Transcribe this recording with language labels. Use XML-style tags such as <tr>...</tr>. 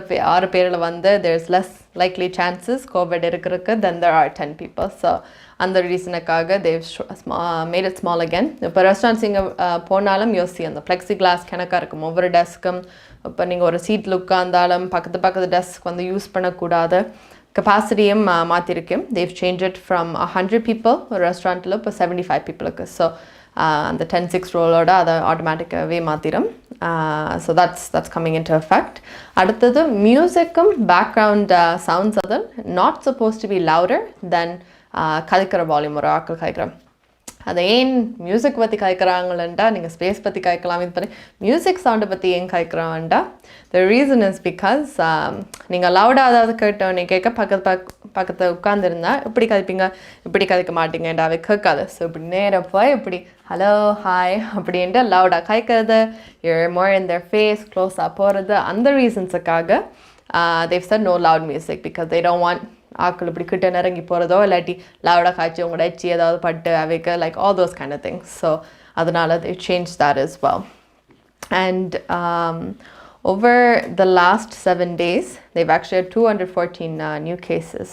<ta>6 பேரில் வந்து</ta> <en>there's less likely chances COVID</en> <ta>இருக்கிறதுக்கு</ta> <en>then there are 10 people. So</en> <ta>அந்த ரீசனுக்காக</ta> <en>they've made it small again.</en> <ta>இப்போ ரெஸ்டாரண்ட்ஸ் இங்கே போனாலும் யோசி அந்த plexi glass கணக்காக இருக்கும் ஒவ்வொரு டெஸ்க்கும். இப்போ நீங்கள் ஒரு சீட்டில் உட்கார்ந்தாலும் பக்கத்து டெஸ்க் வந்து யூஸ் பண்ணக்கூடாது. கெப்பாசிட்டியும் மாற்றிருக்கேன்.</ta> <en>they've changed it from 100 people</en> <ta>ஒரு ரெஸ்டாரண்ட்டில் இப்போ 75 பீப்புளுக்கு. ஸோ அந்த 10-6 ரூலோட அதை ஆட்டோமேட்டிக்காகவே மாற்றிடும்.</ta> <en>So that's coming into effect.</en> <ta>அடுத்தது மியூசிக்கும் பேக்ரவுண்ட் சவுண்ட்ஸ் அது</ta> <en>not supposed to be louder than</en> <ta>கதைக்கிற volume ஒரு ஆக்கள் கதைக்கிறோம். அதை ஏன் மியூசிக் பற்றி கதைக்கிறாங்களா நீங்கள் ஸ்பேஸ் பற்றி கதைக்கலாம். இது பண்ணி மியூசிக் சவுண்டை பற்றி ஏன் கதைக்கிறான்டா</ta> <en>the reason is because</en> <ta>நீங்கள் லவுடாக அதாவது கேட்டோன்னே கேட்க பக்கத்தில் உட்காந்துருந்தா இப்படி கதைப்பீங்க இப்படி கதைக்க மாட்டீங்கடா அவை கேட்காது. ஸோ இப்படி நேராக போய் இப்படி ஹலோ ஹாய் அப்படின்ட்டு லவுடாக கதைக்கிறது</ta> <en>more in their face</en> <ta>க்ளோஸாக போகிறது அந்த ரீசன்ஸுக்காக</ta> <en>they've said no loud music because they don't want</en> <ta>ஆக்கள் இப்படி கிட்ட நெருங்கி போகிறதோ இல்லாட்டி லவுடாக காய்ச்சி உங்களோட எச்சி ஏதாவது பட்டு அவைக்க like</ta> <en>all those kind of things. So</en> <ta>அதனால</ta> <en>they changed that as well. And over the last 7 days they've actually had 214 new cases.</en>